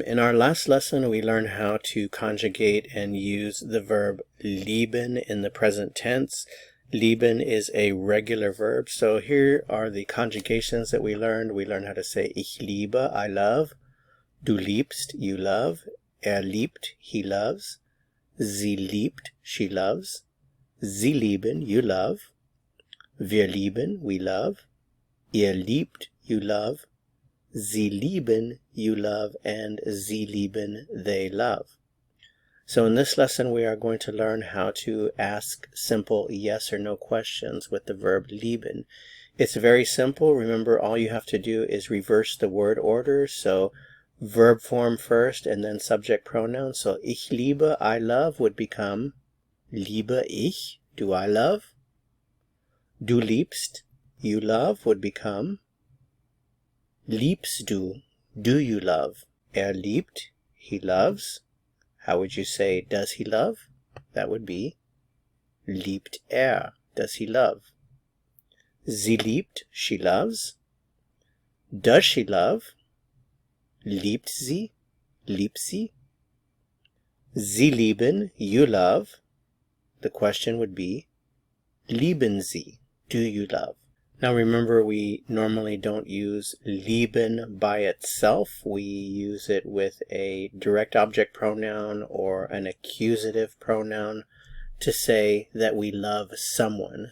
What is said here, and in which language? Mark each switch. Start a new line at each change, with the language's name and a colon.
English: In our last lesson we learned how to conjugate and use the verb lieben in the present tense. Lieben is a regular verb, so here are the conjugations that we learned. We learned how to say
German: ich liebe,
English: I love,
German: du liebst,
English: you love,
German: liebt,
English: he loves,
German: sie liebt,
English: she loves,
German: sie lieben,
English: you love,
German: wir lieben,
English: we love,
German: ihr liebt,
English: you love,
German: Sie lieben,
English: you love, and
German: sie lieben,
English: they love. So in this lesson we are going to learn how to ask simple yes or no questions with the verb lieben. It's very simple. Remember, all you have to do is reverse the word order. So verb form first and then subject pronoun. So
German: ich liebe,
English: I love would become
German: liebe ich,
English: do I love?
German: Du liebst,
English: you love would become
German: liebst du,
English: do you love?
German: Liebt,
English: he loves. How would you say, does he love? That would be
German: liebt
English: does he love?
German: Sie liebt,
English: she loves. Does she love?
German: Liebt sie, Sie lieben,
English: you love. The question would be
German: lieben sie,
English: do you love? Now remember, we normally don't use lieben by itself. We use it with a direct object pronoun or an accusative pronoun to say that we love someone.